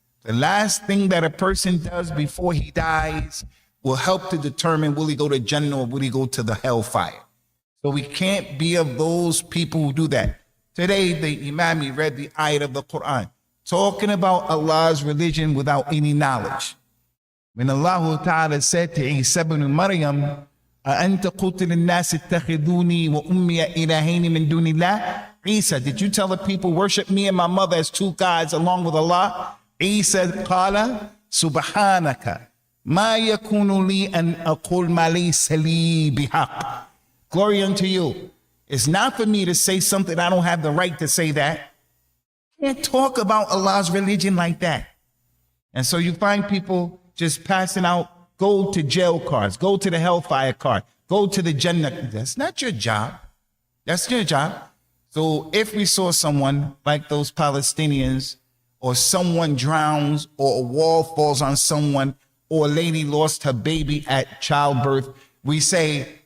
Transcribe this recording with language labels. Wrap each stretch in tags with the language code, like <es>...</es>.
<en>The last thing that a person does before he dies will help to determine, will he go to Jannah or will he go to the hellfire? So we can't be of those people who do that. Today, the Imam, he read the ayat of the Quran, talking about Allah's religion without any knowledge.</en> <ar>When Allah Ta'ala said to Isa ibn Maryam, أَأَنْتَ قُلْتَ لِلنَّاسِ اتَّخِذُونِي وَأُمِّيَ إِلَهَيْنِ مِن دُونِ اللَّهِ.</ar> <en>Isa, did you tell the people, worship me and my mother as two gods along with Allah?</en> <ar>Isa قال سبحانك ما يكون لي أن أقول ما ليس لي بحق.</ar> <en>Glory unto you. It's not for me to say something I don't have the right to say that. Can't talk about Allah's religion like that. And so you find people just passing out, go to jail cards, go to the hellfire card, go to the Jannah. That's not your job. That's your job. So if we saw someone like those Palestinians, or someone drowns, or a wall falls on someone, or a lady lost her baby at childbirth, we say,</en>